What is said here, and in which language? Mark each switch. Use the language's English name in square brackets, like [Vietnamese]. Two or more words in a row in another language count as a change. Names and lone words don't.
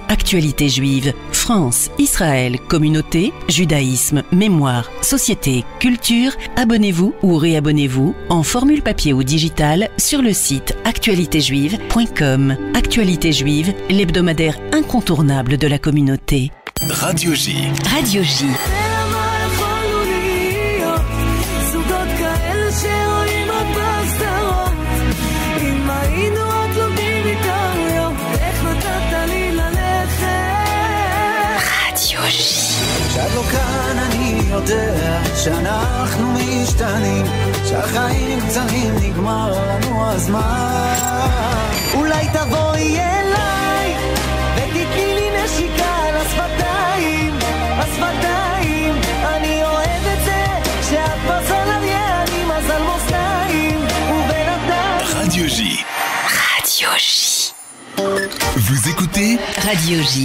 [French] Actualité Juive, France, Israël, communauté, judaïsme, mémoire, société, culture, abonnez-vous ou réabonnez-vous en formule papier ou digitale sur le site actualitéjuive.com. Actualité Juive, l'hebdomadaire incontournable de la communauté. Radio J. Radio J. [Hebrew] כשאת לא כאן אני יודע שאנחנו משתנים, שהחיים קצרים נגמר לנו הזמן. אולי תבואי אליי ותתני לי נשיקה על השפתיים, השפתיים. אני אוהב את זה שאת מזל אריה, אני מזל מאזניים ובינתיים. [French] Radio J. Radio J. Vous écoutez Radio J.